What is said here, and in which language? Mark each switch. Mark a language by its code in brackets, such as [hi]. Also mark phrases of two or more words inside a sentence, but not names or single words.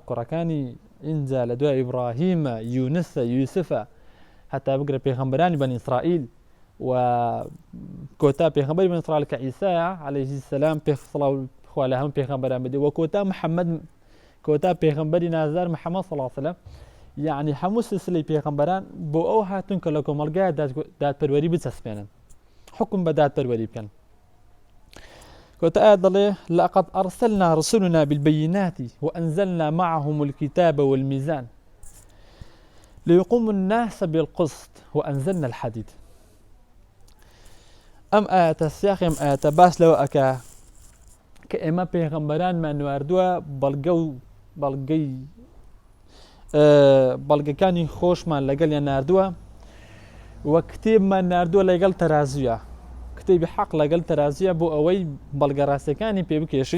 [ckb] کوڕەکانی ئینجا لە دوای ئیبراهیمە یونسە یوسفە هەتا بگرە پێغەمبەرانی بەنی ئیسرائیل و کۆتا پێغەمبەری بەنی ئیسرائیل کە عیسایە [ar] عەلەیهی السەلام [ckb] پێخسڵاو خوا لە هەموو پێغەمبەران بدێ و کۆتا محەممەد کۆتا پێغەمبەری نازدار محەممەد [ar] صلی الله علیه وسلم [ckb] یعنی هەموو سلسلەی پێغەمبەران بۆ ئەو هاتون کە لە کۆمەڵگایە دادپەروەری بچەسپێنن حکم بە دادپەروەری بکەن. کۆتا ئاەت دەڵێ [ar] لقد أرسلنا رسلنا بالبينات وأنزلنا معهم الكتاب والميزان ليقوم الناس بالقسط وأنزلنا الحديد. [ckb] ئەم ئاەتە سیاقی ئەم ئاەتە باس لەوە ئەکا کە ئێمە پێغەمبەرانمان نواردووە بەڵگەکانی خۆشمان لەگەڵیان ناردووە و کتێبمان ناردووە لەگەڵ تەرازویە کتێبی حەق لەگەڵ تەرازویە بۆ ئەوەی بەڵگە ڕاستیەکانی پێ بکێشین.